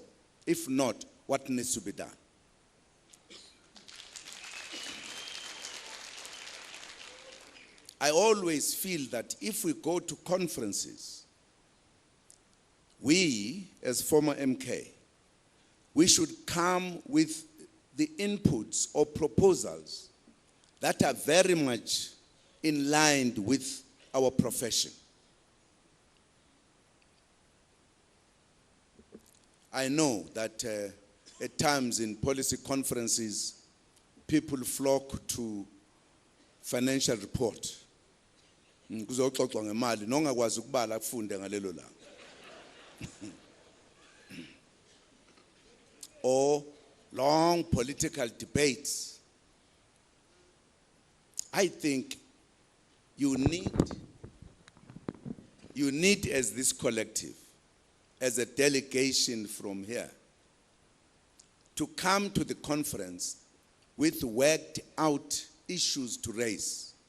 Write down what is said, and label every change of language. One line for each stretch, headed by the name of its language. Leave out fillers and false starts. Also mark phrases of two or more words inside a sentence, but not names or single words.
English: If not, what needs to be done? I always feel that if we go to conferences, we, as former MK, we should come with the inputs or proposals that are very much in line with our profession. I know that at times in policy conferences, people flock to financial report.
Zulu: Kuzoxoxwa ngemali nongakwazi ukubala afunde ngalelo langa.
English: Or long political debates. I think you need as this collective, as a delegation from here, to come to the conference with worked out issues to raise.